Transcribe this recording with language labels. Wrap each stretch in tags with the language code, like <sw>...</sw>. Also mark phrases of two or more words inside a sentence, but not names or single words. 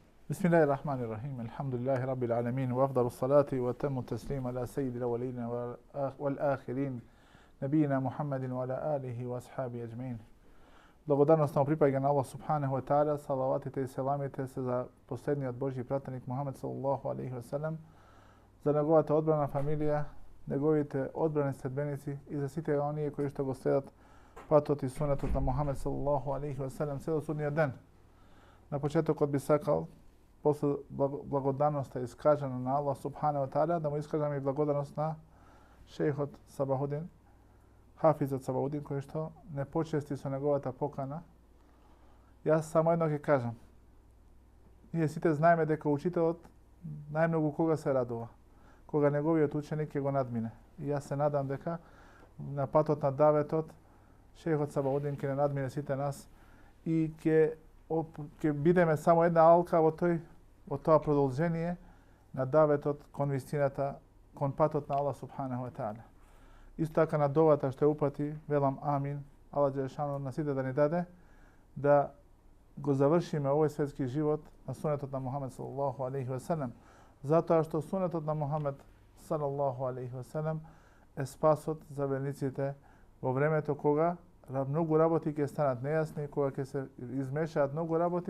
<ar>بسم الله الرحمن الرحيم الحمد لله رب العالمين وأفضل الصلاة وأتم التسليم على سيد الأولين والآخرين نبينا محمد وعلى آله وأصحابه أجمعين.</ar> <mk>Благодарност нам припаѓа на Аллах</mk> <ar>سبحانه وتعالى,</ar> <mk>салаватите и селамите се за последниот Божји пратеник Мухамед</mk> <ar>صلى الله عليه وسلم,</ar> <mk>за неговата одбрана фамилија, неговите одбрани следбеници и за сите оние кои што го следат патот и сунетот на Мухамед</mk> <ar>صلى الله عليه وسلم</ar> <mk>се до судниот ден. На почетокот би сакал после благодарноста искажана на Аллах</mk> <ar>سبحانه وتعالى</ar> <mk>да му искажам и благодарност на шејхот Сабахудин, Хафизот Сабахудин, кој што не почести со неговата покана. Јас само едно ќе кажам. Ние сите знаеме дека учителот најмногу кога се радува, кога неговиот ученик ќе го надмине. И јас се надам дека на патот на даветот шејхот Сабахудин ќе не надмине сите нас и ќе бидеме само една алка во тоа продолжение на даветот кон вистината, кон патот на Аллах</mk> <ar>سبحانه وتعالى.</ar> <mk>Исто така на довата што упати, велам амин, Аллах џелешану на сите да ни даде да го завршиме овој светски живот на сунетот на Мухамед</mk> <ar>صلى الله عليه وسلم,</ar> <mk>затоа што сунетот на Мухамед</mk> <ar>صلى الله عليه وسلم</ar> <mk>е спасот за верниците во времето кога многу работи ќе станат нејасни, кога ќе се измешаат многу работи.</mk>